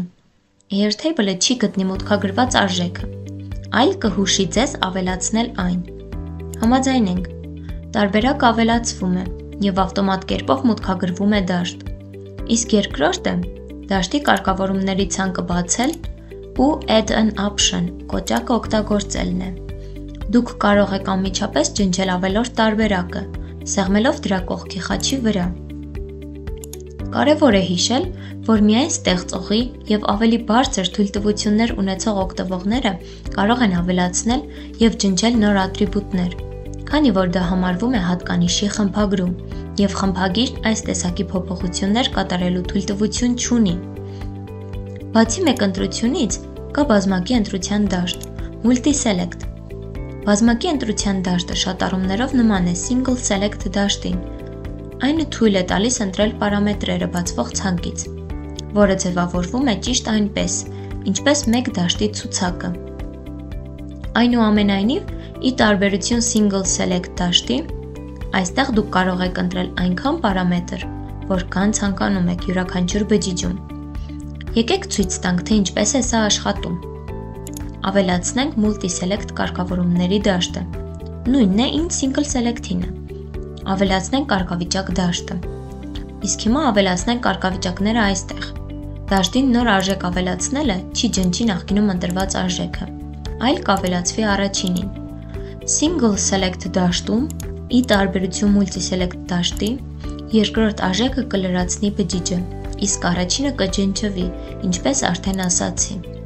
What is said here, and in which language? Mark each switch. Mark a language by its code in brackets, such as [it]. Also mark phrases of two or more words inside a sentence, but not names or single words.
[hy] Airtable-ը չի գտնի մուտքագրված արժեքը, այլ կհուշի ձեզ ավելացնել այն։ Համաձայնենք։ Տարբերակը ավելացվում է և ավտոմատ կերպով մուտքագրվում է դաշտ։ Իսկ երկրորդը դաշտի կարգավորումների ցանկը բացել ու [en] add an option [hy] կոճակը օգտագործելն է։ Դուք կարող եք անմիջապես ջնջել ավելորդ տարբերակը, սեղմելով դրա կողքի խաչի վրա։ Կարևոր է հիշել, որ միայն ստեղծողի և ավելի բարձր թույլտվություններ ունեցող օգտվողները կարող են ավելացնել և ջնջել նոր ատրիբուտներ, քանի որ դա համարվում է հատկանիշի խմբագրում, և խմբագիրն այս տեսակի փոփոխություններ կատարելու թույլտվություն չունի։ Բացի մեկ ընտրությունից կա բազմակի ընտրության դաշտ, multi-select։ Բազմակի ընտրության դաշտը շատ առումներով նման է [en] single select [hy] դաշտին։ Այն թույլ է տալիս ընտրել պարամետրերը բացվող ցանկից, որը ձևավորվում է ճիշտ այնպես, ինչպես մեկ դաշտի ցուցակը։ Այնուամենայնիվ, ի տարբերություն [en] single select [hy] դաշտի, այստեղ դուք կարող եք ընտրել այնքան պարամետր, որքան ցանկանում եք յուրաքանչյուր բջիջում։ Եկեք ցույց տանք, թե ինչպես է սա աշխատում։ Ավելացնենք multi-select կարգավորումների դաշտը։ Նույնն է ինչ [en] single select- [hy] ինը։ Ավելացնենք կարգավիճակ դաշտը։ Իսկ հիմա ավելացնենք կարգավիճակները այստեղ։ Դաշտին նոր արժեք ավելացնելը չի ջնջի նախկինում ընտրված արժեքը, այլ կավելացվի առաջինին։ [en] Single select [hy] դաշտում, ի տարբերություն multi-select դաշտի, երկրորդ արժեքը կլրացնի բջիջը, իսկ առաջինը կջնջվի, ինչպես արդեն ասացի։